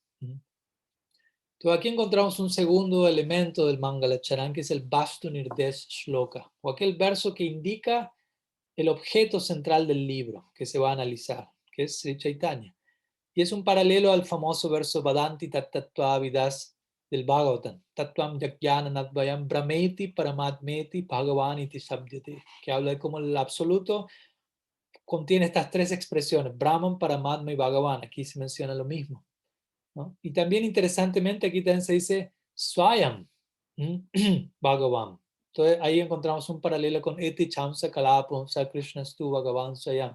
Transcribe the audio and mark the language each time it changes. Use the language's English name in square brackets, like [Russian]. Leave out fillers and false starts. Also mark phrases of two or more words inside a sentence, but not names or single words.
[Spanish] Entonces aquí encontramos un segundo elemento del Mangalacharan, que es el Vastu Nirdesh Shloka, o aquel verso que indica el objeto central del libro que se va a analizar, que es Sri Chaitanya. Y es un paralelo al famoso verso [Sanskrit] वदन्ति तत्त्वविदस् [Spanish] del Bhagavatam, [Sanskrit] तत्त्वं ज्ञानद्वयं ब्रह्मेति परमात्मेति भगवानिति शब्द्यते, [Spanish] que habla de cómo el absoluto contiene estas tres expresiones, Brahman, Paramatma y Bhagavan. Aquí se menciona lo mismo, ¿no? Y también interesantemente aquí también se dice [Sanskrit] स्वयं भगवान्. [Spanish] Entonces ahí encontramos un paralelo con [Sanskrit] एते चांश कलापुंसः कृष्णः तु भगवान् स्वयम्.